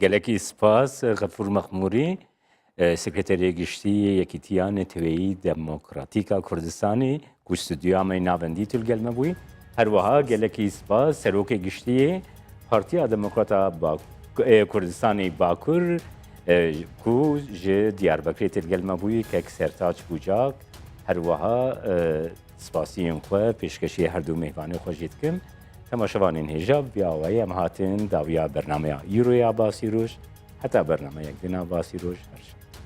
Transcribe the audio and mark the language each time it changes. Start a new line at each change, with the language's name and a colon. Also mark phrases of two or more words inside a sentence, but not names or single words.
Kurdish: گەلێکی سپاس غەفور مەخموری سکرتەریە گشتی یەکیتیان نەتەوەیی دەمۆکراتیکا کوردستانی کو ستودیۆمەی ناوەندی تولگەلمە بووی، هەروەها گەلێکی سپاس سەرۆکی گشتیە پارتیا دەمۆکراتە کوردستانی باکوور کو ji Diyarbekirê têrgelme bûyî kek sertaç bûcak herwiha spasiyên xwe pêşkešiyê her du mêvanê xwe jî dikim. Temaşevanên hêja bi awayê em hatin dawiya bernameya Îroya Basîroj heta bernameyek dîna Basîroj her